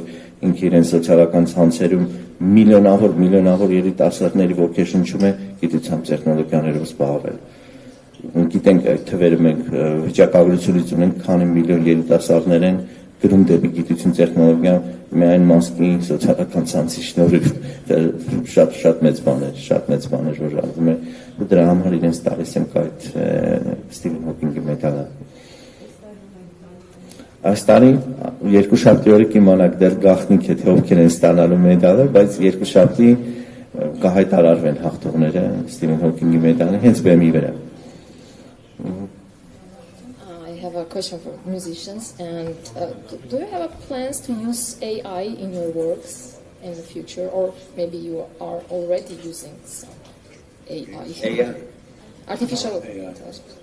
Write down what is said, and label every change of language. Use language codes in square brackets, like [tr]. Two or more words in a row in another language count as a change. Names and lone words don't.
[hy] ինքը իրենց սոցիալական ցանցերում միլիոնավոր երիտասարդների ոգեշնչում է գիտությամբ տեխնոլոգիաներով զբաղվել։ Գիտենք այդ թվերը մենք վիճակագրությունից ունենք, քանի միլիոն երիտասարդներ են գրում դեպի գիտություն տեխնոլոգիա միայն Musk-ի սոցիալական ցանցի շնորհիվ, շատ մեծ բաներ որ արվում է, ու դրա համար իրենց տալիս ենք այդ Stephen Hawking-ի մեդալը։ Այս տարի երկուշաբթի օրը կիմանաք դեռ գաղտնիք է, թե ովքեր են ստանալու մեդալը, բայց երկուշաբթի կհայտարարվեն հաղթողները Stephen Hawking-ի մեդալը հենց բեմի վրա։ [en] I have a question for musicians, and do you have plans to use AI in your works in the future, or maybe you are already using some AI? Artificial intelligence.